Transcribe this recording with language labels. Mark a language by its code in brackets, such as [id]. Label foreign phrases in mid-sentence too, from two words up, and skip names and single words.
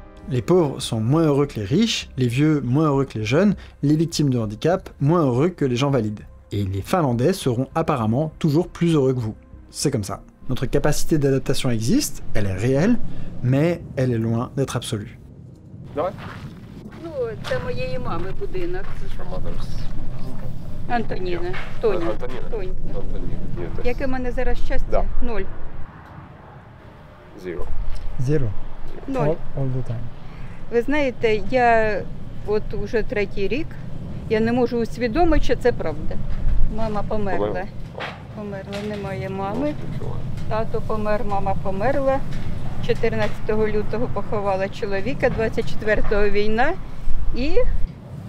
[fr] Les pauvres sont moins heureux que les riches, les vieux moins heureux que les jeunes, les victimes de handicap moins heureux que les gens valides. Et les Finlandais seront apparemment toujours plus heureux que vous. C'est comme ça. Notre capacité d'adaptation existe, elle est réelle, mais elle est loin d'être absolue. [uk] Давай. Ну, це моєї мами будинок. [en] Your mother's. [uk] Антоніна. Тоня. Антоніна. Тонь. Антоніна. Ні, теж. Яке в мене зараз щастя? Да. 0. 0. [en] Zero. 0. All the time. [uk] Ви знаєте, я от уже 3-й рік, я не можу усвідомити, що це правда. Мама померла. Померла, немає мами. Тато помер, мама померла. 14 лютого поховала чоловіка, 24-го війна.